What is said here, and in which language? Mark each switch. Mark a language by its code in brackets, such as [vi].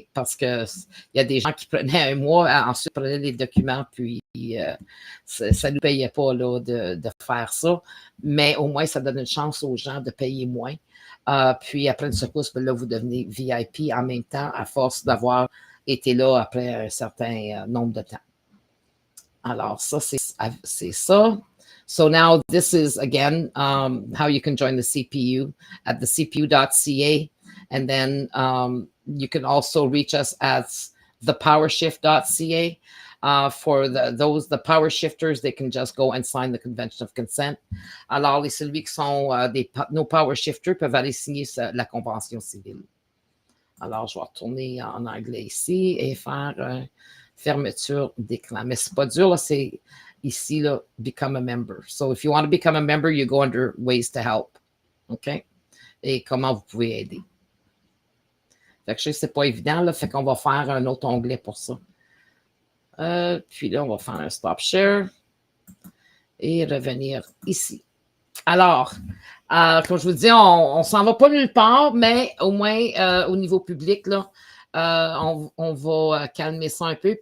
[fr] Parce qu'il y a des gens qui prenaient un mois, ensuite prenaient les documents, puis ça ne nous payait pas là, de faire ça. Mais au moins, ça donne une chance aux gens de payer moins. Puis après une secousse, ben là, vous devenez VIP en même temps, à force d'avoir été là après un certain nombre de temps. Alors, ça, c'est ça. [en] So now this is, again, how you can join the CPU at the cpu.ca. And then you can also reach us at thepowershift.ca. For the power shifters, they can just go and sign the convention of consent. [fr] Alors, celui qui sont nos power shifters peuvent aller signer la convention civile. Alors, je vais retourner en anglais ici et faire fermeture d'écran. Mais c'est pas dur, là, c'est ici, là, [en] become a member. So if you want to become a member, you go under ways to help. OK? [fr] Et comment vous pouvez aider. Fait que je sais que c'est pas évident, là, fait qu'on va faire un autre onglet pour ça. Puis là, on va faire un stop share et revenir ici. Alors, comme je vous dis, on s'en va pas nulle part, mais au moins au niveau public, là, on va calmer ça un peu.